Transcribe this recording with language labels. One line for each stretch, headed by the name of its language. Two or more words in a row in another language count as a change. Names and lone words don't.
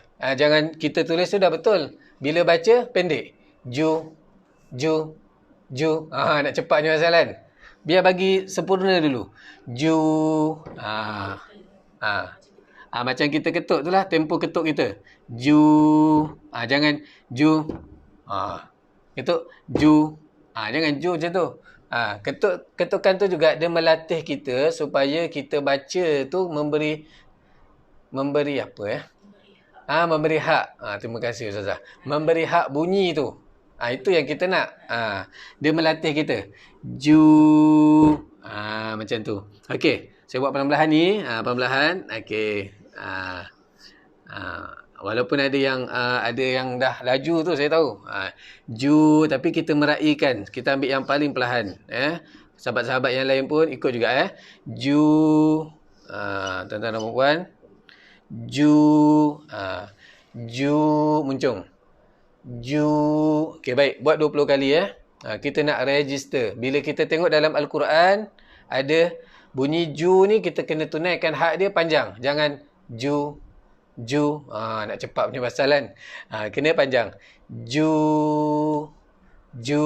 Malay: Jangan kita tulis tu dah betul. Bila baca, pendek. Ju. Nak cepatnya masalah. Biar bagi sempurna dulu. Ju. Macam kita ketuk tu lah, tempo ketuk kita. Ju. Jangan ju. Ketuk ju. Jangan ju macam tu. Ketukan tu juga dia melatih kita supaya kita baca tu memberi apa memberi hak. Terima kasih Ustazah. Memberi hak bunyi tu. Itu yang kita nak. Dia melatih kita. Ju. Macam tu. Okey, saya buat perlahan-lahan ni. Perlahan. Okey. Walaupun ada yang dah laju tu, saya tahu. Ju, tapi kita meraihkan. Kita ambil yang paling perlahan. Sahabat-sahabat yang lain pun ikut juga Ju. Tuan-tuan dan puan. Ju. Ju muncung. Ju. Okey, baik. Buat 20 kali kita nak register. Bila kita tengok dalam Al-Quran ada bunyi ju ni, kita kena tunaikan hak dia panjang. Jangan ju. Nak cepat punya pasal kan. Kena panjang. Ju. Ju.